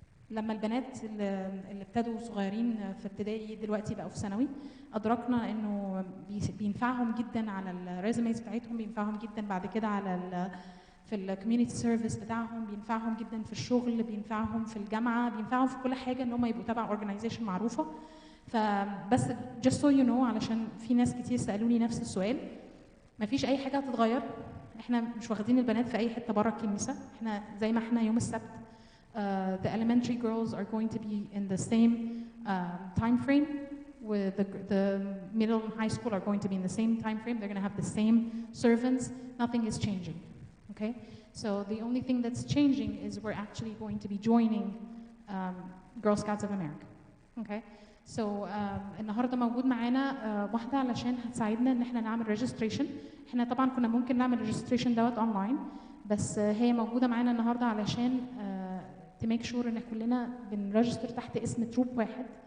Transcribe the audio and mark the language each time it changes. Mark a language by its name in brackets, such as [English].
[Arabic] لما البنات اللي ابتدوا صغيرين في ابتدائي دلوقتي بقوا في ثانوي، ادركنا انه بينفعهم جدا على الريزوميز بتاعتهم، بينفعهم جدا بعد كده على في الكوميونتي سيرفيس بتاعهم، بينفعهم جدا في الشغل، بينفعهم في الجامعه، بينفعهم في كل حاجه ان هم يبقوا تبع اورجنايزيشن معروفه. فبس [English] just so you know، [Arabic] علشان في ناس كتير سالوني نفس السؤال، مفيش اي حاجه هتتغير. احنا مش واخدين البنات في اي حته بره الكنيسه، احنا زي ما احنا يوم السبت. [English] The elementary girls are going to be in the same time frame, with the middle and high school are going to be in the same time frame. They're going to have the same servants. Nothing is changing. Okay, so the only thing that's changing is we're actually going to be joining Girl Scouts of America. Okay, so [Arabic] النهارده موجود معانا واحده علشان هتساعدنا ان احنا نعمل registration. احنا طبعا كنا ممكن نعمل registration دوت اونلاين، بس هي موجوده معانا النهارده علشان تميك شور ان كلنا بنرجستر تحت اسم تروب واحد.